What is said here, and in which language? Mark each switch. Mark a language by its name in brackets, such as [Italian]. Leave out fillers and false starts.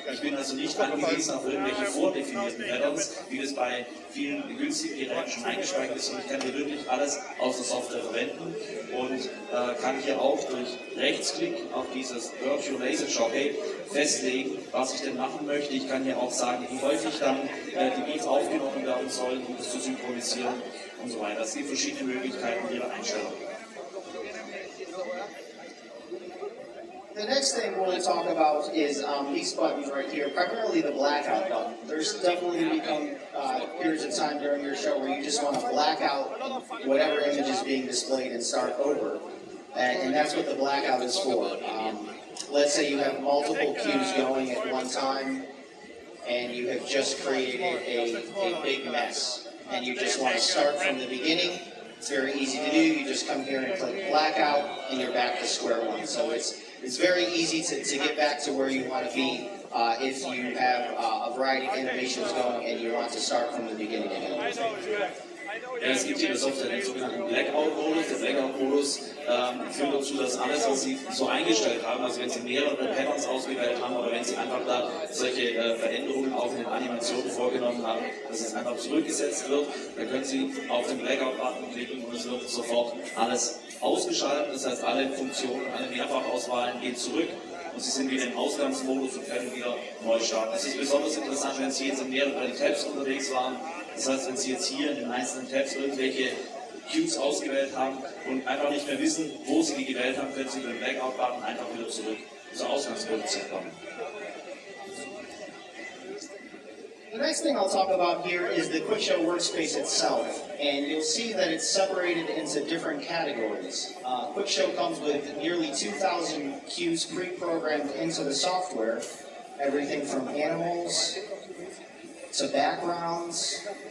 [German] Ich bin also nicht angewiesen auf irgendwelche vordefinierten Patterns, wie das bei vielen günstigen Geräten schon eingespeichert ist. Und ich kann hier wirklich alles aus der Software verwenden und kann hier auch durch Rechtsklick auf dieses Virtual Laser Jockey festlegen, was ich denn machen möchte. Ich kann hier auch sagen, wie häufig dann die Beats aufgenommen werden sollen, um das zu synchronisieren und so weiter. Es gibt verschiedene Möglichkeiten ihrer Einstellung. [English] The next thing we're going to talk about is these buttons right here, primarily the blackout button. There's definitely become periods of time during your show where you just want to black out whatever image is being displayed and start over. And that's what the blackout is for. Let's say you have multiple cues going at one time and you have just created a big mess. And you just want to start from the beginning. It's very easy to do. You just come here and click blackout and you're back to square one. So it's very easy to get back to where you want to be if you have a variety of innovations going and you want to start from the beginning again. [German] Ja, es gibt hier in der Software den sogenannten Blackout-Modus. Der Blackout-Modus führt dazu, dass alles, was Sie so eingestellt haben, also wenn Sie mehrere Patterns ausgewählt haben oder wenn Sie einfach da solche Veränderungen auch in den Animationen vorgenommen haben, dass es einfach zurückgesetzt wird, dann können Sie auf den Blackout-Button klicken und es wird sofort alles ausgeschaltet. Das heißt, alle Funktionen, alle Mehrfachauswahlen gehen zurück. Und Sie sind wieder im Ausgangsmodus und können wieder neu starten. Das ist besonders interessant, wenn Sie jetzt in mehreren Tabs unterwegs waren. Das heißt, wenn Sie jetzt hier in den einzelnen Tabs irgendwelche Cues ausgewählt haben und einfach nicht mehr wissen, wo Sie die gewählt haben, können Sie über den Blackout-Button einfach wieder zurück zur Ausgangsposition kommen. [English] The next thing I'll talk about here is the QuickShow workspace itself, and you'll see that it's separated into different categories. QuickShow comes with nearly 2,000 cues pre-programmed into the software, everything from animals to backgrounds.